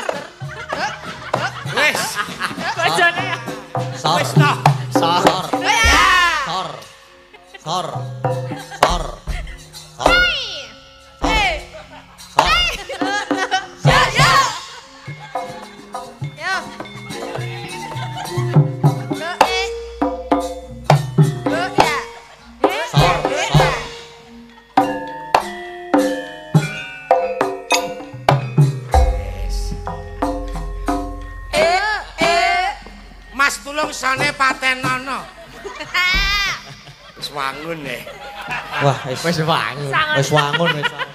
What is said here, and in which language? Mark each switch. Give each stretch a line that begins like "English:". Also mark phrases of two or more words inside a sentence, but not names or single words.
Javanese: Wis. Bojone ya. Sor. Wis toh. Sor. Sor. Sor. Sor. Sor. Sor. Ya ya. Yo. Sor. Sor. Mas tulung sane patenono. Wis wangun ya. Wah, wis wangun. Wis wangun, wis wangun.